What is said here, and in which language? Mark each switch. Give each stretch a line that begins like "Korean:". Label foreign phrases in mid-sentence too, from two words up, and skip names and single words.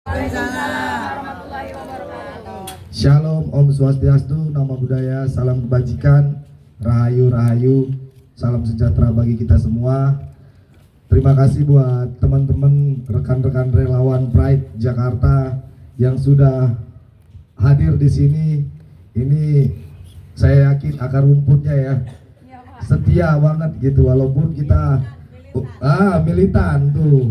Indonesian: Shalom, Om Swastiastu,
Pali: Namo Buddhaya,
Indonesian: salam kebajikan, rahayu rahayu, salam sejahtera bagi kita semua. Terima kasih buat teman-teman rekan-rekan relawan Pride Jakarta yang sudah hadir di sini. Ini saya yakin akar rumputnya ya setia banget gitu, walaupun kita militan tuh.